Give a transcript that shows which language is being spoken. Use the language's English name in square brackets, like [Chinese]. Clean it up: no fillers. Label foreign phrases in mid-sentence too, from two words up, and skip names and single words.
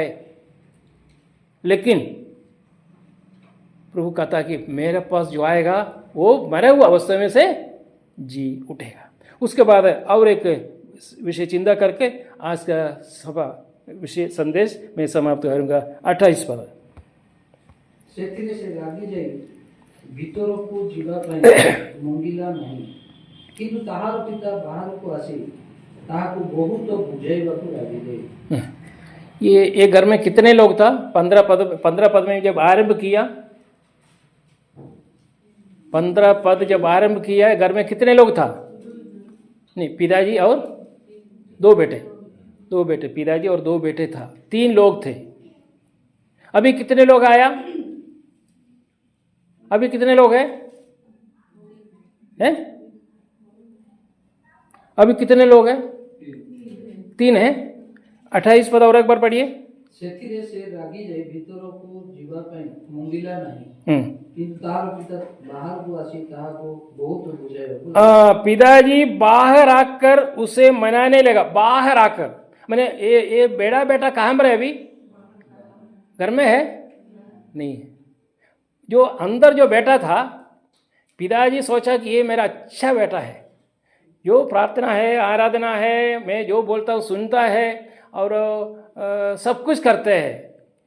[Hindi] लेकिन प्रभु कहता कि मेरे पास जो आएगा वो मरे हुआ अवस्था में से जी उठेगा। उसके बाद और एक विषय चिंता करके आज का सभा विषय संदेश मैं समाप्त करूंगा। 28 पद। [Odia] ସେଥିରେ ସେ ଲାଗି ଯାଇ ଭିତରକୁ ଯିବା ପାଇଁ ମଙ୍ଗିଲା ନାହିଁ, କିନ୍ତୁ ତାହାର ପିତା ବାହାରକୁ ଆସି ତାହାକୁ ବହୁତ ବୁଝାଇବାକୁ ଲାଗିଲେ। [Hindi] ये घर में कितने लोग था? 15 पद में जब आरंभ किया, 15 पद जब आरंभ किया, घर में कितने लोग था? नहीं, पिताजी और दो बेटे, पिताजी और 2 बेटे था, 3 लोग थे। अभी कितने लोग आया? अभी कितने लोग हैं? अभी कितने लोग हैं? 3 हैं। 28 पद और एक बार पढ़िए। [Odia] ସେଥିରେ ସେ ରାଗି ଯାଇ ଭିତରକୁ ଯିବା ପାଇଁ ମଙ୍ଗିଲା ନାହିଁ, କିନ୍ତୁ ତାହାର ପିତା ବାହାରକୁ ଆସି ତାହାକୁ ବହୁତ ବୁଝାଇବାକୁ। [Hindi] पिताजी बाहर आकर उसे मनाने लगा। बाहर आकर मैंने ये बेड़ा बेटा कहाँ पर है? अभी घर में है? नहीं है। जो अंदर जो बेटा था, पिताजी सोचा कि ये मेरा अच्छा बेटा है, जो प्रार्थना है, आराधना है, मैं जो बोलता हूँ सुनता है और सब कुछ करते हैं।